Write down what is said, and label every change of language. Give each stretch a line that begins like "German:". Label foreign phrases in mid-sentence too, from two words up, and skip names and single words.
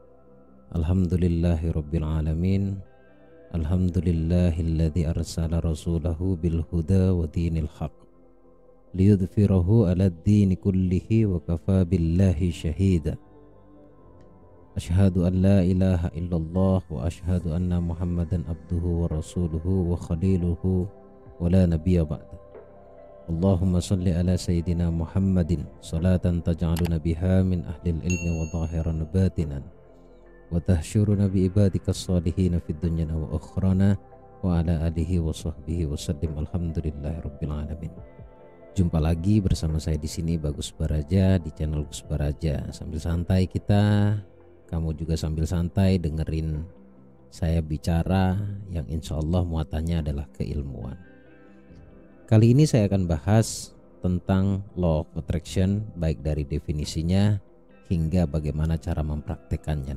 Arabic: الحمد لله رب العالمين. الحمد لله الذي أرسل رسوله بالهدى ودين الحق ليظهره على الدين كله وكفى بالله شهيدا. أشهد أن لا إله إلا الله وأشهد أن محمدا عبده ورسوله وخليله ولا نبي بعد. اللهم صل على سيدنا محمد صلاة تجعلنا بها من أهل العلم وظاهرا باطنا وتحشرنا بعبادك الصالحين في الدنيا وأخرانا وعلى آله وصحبه وسلم. الحمد لله رب العالمين.
Indonesian: Jumpa lagi bersama saya di sini Bagus Baraja di channel Gus Baraja. Sambil santai kita, kamu juga sambil santai dengerin saya bicara yang insyaallah muatannya adalah keilmuan. Kali ini saya akan bahas tentang
English: Law of Attraction,
Indonesian: baik dari definisinya hingga bagaimana cara mempraktekannya.